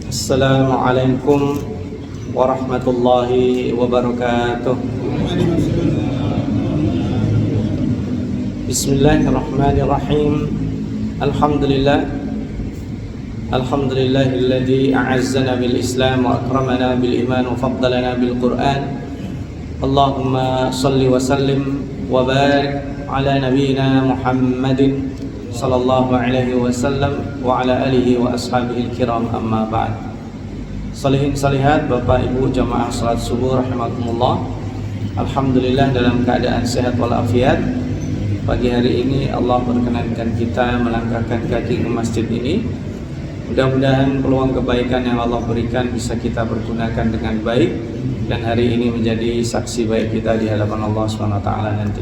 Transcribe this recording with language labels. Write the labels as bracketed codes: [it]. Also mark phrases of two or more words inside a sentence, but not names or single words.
[ar] السلام عليكم ورحمة الله وبركاته. Bismillahirrahmanirrahim. الحمد لله الذي أعزنا بالإسلام وأكرمنا بالإيمان وفضلنا بالقرآن. اللهم صل وسلم وبارك على نبينا محمد صلى الله عليه وسلم وعلى آله وأصحابه كرام، أما بعد. صالحين صالحات, [id] Bapak Ibu jamaah salat subuh rahimakumullah. Alhamdulillah dalam keadaan sehat walafiat. Pagi hari ini Allah berkenankan kita melangkahkan kaki ke masjid ini. Mudah-mudahan peluang kebaikan yang Allah berikan bisa kita pergunakan dengan baik, dan hari ini menjadi saksi baik kita di hadapan Allah SWT nanti.